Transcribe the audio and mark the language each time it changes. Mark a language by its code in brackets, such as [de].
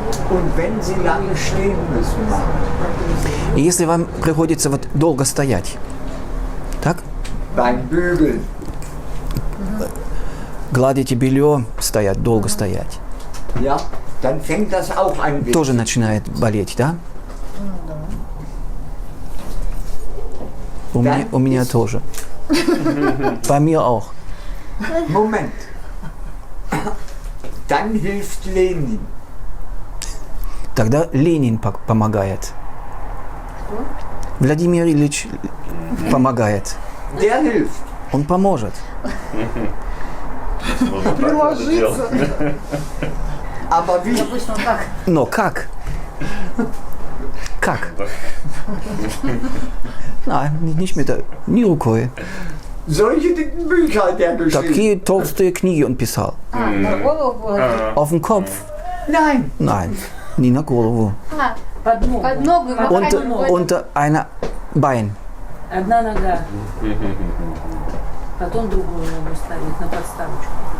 [de] Und wenn Sie lange stehen müssen, machen, [ru] И если вам приходится вот долго стоять, так? [de] beim Bügeln, [ru] Гладите белье, стоять, долго стоять. [de] ja, dann fängt das auch ein bisschen. [ru] Тоже начинает болеть, да? У меня тоже. [de] Bei mir auch. Moment. Dann hilft Lenin. [ru] Тогда Ленин помогает. Владимир Ильич помогает. [de] Der hilft. [ru] Он поможет. Приложиться. [de] Aber wie? [ru] Но как? Как? [de] Nicht mit der, nie [ru] рукой. [de] Solche dicken Bücher hat er geschrieben. [ru] Такие толстые книги он писал. На голову положить. [de] Auf den Kopf? Nein. Nein, [ru] не на голову. Под ногу. Под ногу и макать. [de] Unter einer Bein. [ru] Одна нога. Потом другую ногу ставить на подставочку.